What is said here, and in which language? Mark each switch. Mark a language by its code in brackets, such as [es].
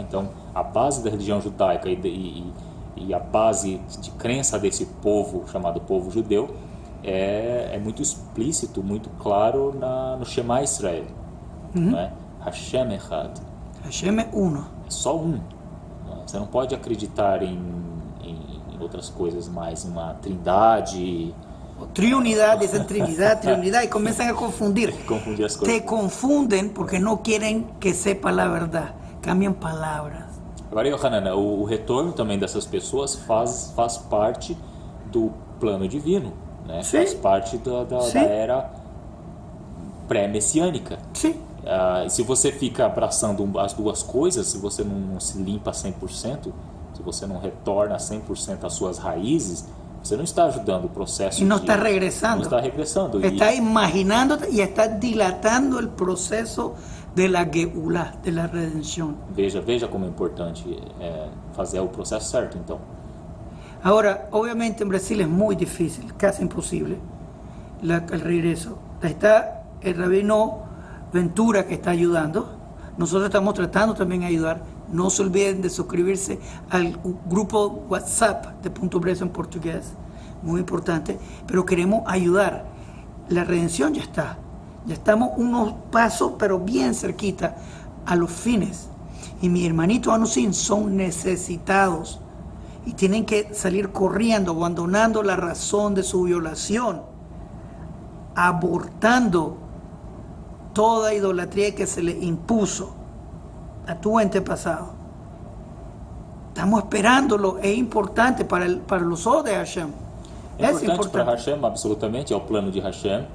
[pt] Então a base da religião judaica e a base de crença desse povo chamado povo judeu é muito explícito, muito claro no Shema Israel, não é? [he] Hashem Echad. [pt] Hashem é uno. É só um. Você não pode acreditar outras coisas mais, uma trindade. [es] Triunidad, dicen Trinidad, Triunidad, y comienzan a confundir. [pt] Confundir as coisas. [es] Te confunden porque no quieren que sepa la verdad. Cambian palabras. [pt] Agora, Yohanan, o retorno também dessas pessoas faz parte do plano divino, né? Sim. Faz parte da era pré-messiânica. [es] Sí. [pt] Se você fica abraçando as duas coisas, se você não se limpa 100%, se você não retorna 100% às suas raízes, você não está ajudando o processo. [es] Y no está regresando. [pt] Não está regressando. [es] Está imaginando y está dilatando el proceso de la Geulá, de la redención. [pt] Veja como é importante fazer o processo certo, então. [es] Ahora, obviamente en Brasil es muy difícil, casi imposible, el regreso. Está el rabino Ventura que está ayudando. Nosotros estamos tratando también de ayudar. No se olviden de suscribirse al grupo WhatsApp de Punto Breso en portugués, muy importante, pero queremos ayudar. La redención ya está. Ya estamos unos pasos, pero bien cerquita, a los fines. Y mis hermanitos Anusim son necesitados y tienen que salir corriendo, abandonando la razón de su violación, abortando toda idolatría que se le impuso a tu antepasado. Estamos esperándolo, es importante para los ojos de Hashem. [pt] É importante para Hashem, absolutamente, é o plano de Hashem.